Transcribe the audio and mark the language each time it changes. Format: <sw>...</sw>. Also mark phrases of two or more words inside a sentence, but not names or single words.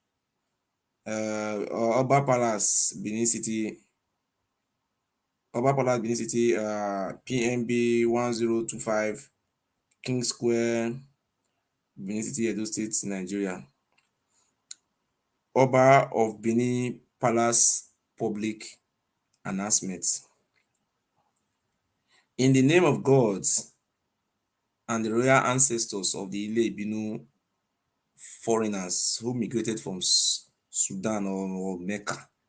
<en>Oba Palace, Benin City. PNB 1025 King Square, Benin City, Edo State, Nigeria. Oba of Benin Palace public announcement. In the name of God and the royal ancestors of the Ile Ibinu foreigners who migrated from Sudan or Mecca,</en>